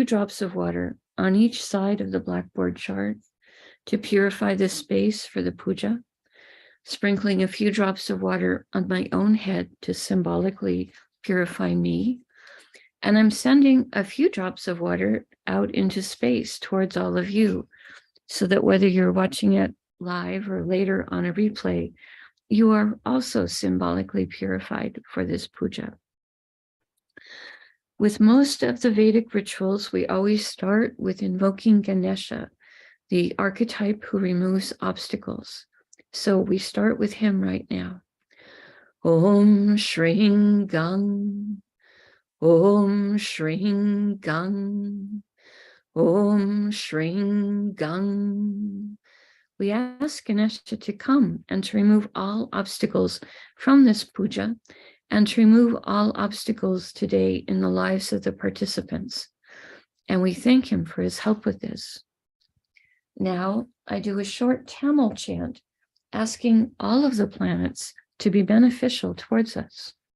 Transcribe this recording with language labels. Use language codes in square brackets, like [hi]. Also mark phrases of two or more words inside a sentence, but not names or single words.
[en] drops of water on each side of the blackboard chart to purify the space for the puja, sprinkling a few drops of water on my own head to symbolically purify me, and I'm sending a few drops of water out into space towards all of you, so that whether you're watching it live or later on a replay, you are also symbolically purified for this puja. With most of the Vedic rituals, we always start with invoking Ganesha, the archetype who removes obstacles. So we start with him right now. [sa] Om Shring Gang, Om Shring Gang, Om Shring Gang. [en] We ask Ganesha to come and to remove all obstacles from this puja and to remove all obstacles today in the lives of the participants. And we thank him for his help with this. Now I do a short Tamil chant asking all of the planets to be beneficial towards us.